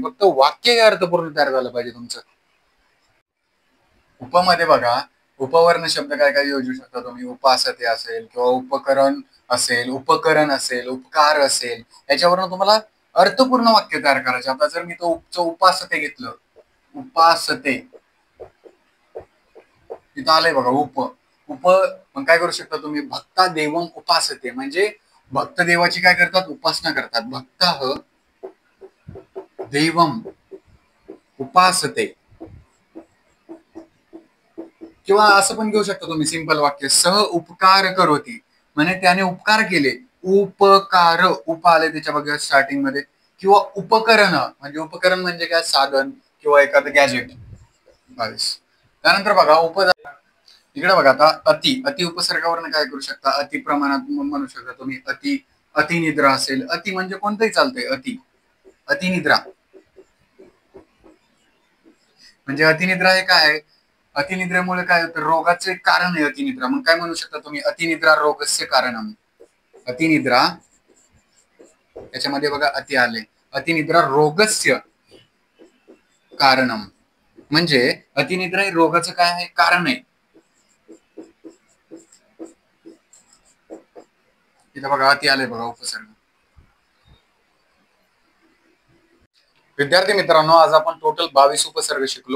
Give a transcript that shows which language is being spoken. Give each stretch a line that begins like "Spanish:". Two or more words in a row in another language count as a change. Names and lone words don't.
Marathi: फक्त वाक्य अर्थपूर्ण तयार झालं पाहिजे तुमचं. उपमध्ये बघा, उपवर्ण शब्द काय काय योजू शकता तुम्ही, उपासते असेल किंवा उपकरण असेल, उपकरण असेल, उपकार असेल. याच्यावरून तुम्हाला अर्थपूर्ण वाक्य तयार करायचे. आता जर मी तो उपासते घेतलं, उपासते, तिथं आलंय बघा उप. मग काय करू शकता तुम्ही,
Sanskrit: भक्ता देवम उपासते
Marathi: म्हणजे भक्त देवाची काय करतात, उपासना करतात.
Sanskrit: भक्त देवम उपासते.
Marathi: किंवा असं पण घेऊ शकता तुम्ही सिंपल वाक्य,
Sanskrit: सह उपकार करोती
Marathi: म्हणजे त्याने उपकार केले. उपकार, उप आले त्याच्या बघा स्टार्टिंग मध्ये. किंवा उपकरण म्हणजे, उपकरण म्हणजे काय, साधन किंवा एखादं गॅजेट. 22. त्यानंतर बघा इकडे बघा आता अति उपसर्गावरनं काय करू शकता, अति प्रमाणात म्हणू शकता तुम्ही. अतिनिद्रा असेल, अति म्हणजे कोणतंही चालतंय. अतिनिद्रा म्हणजे अतिनिद्रा हे काय आहे, अतिनिद्रेमुळे काय होतं, रोगाचे कारण आहे अतिनिद्रा. मग काय म्हणू शकता तुम्ही,
Sanskrit: अतिनिद्रा रोगस्य कारणम.
Marathi: अतिनिद्रा याच्यामध्ये बघा अति आले,
Sanskrit: अतिनिद्रा रोगस्य कारणम
Marathi: म्हणजे अतिनिद्रा हे रोगाचं काय आहे, कारण आहे. इथं बघा अति आले बघा उपसर्ग. विद्यार्थी मित्रांनो, आज आपण टोटल 22 उपसर्ग शिकलो.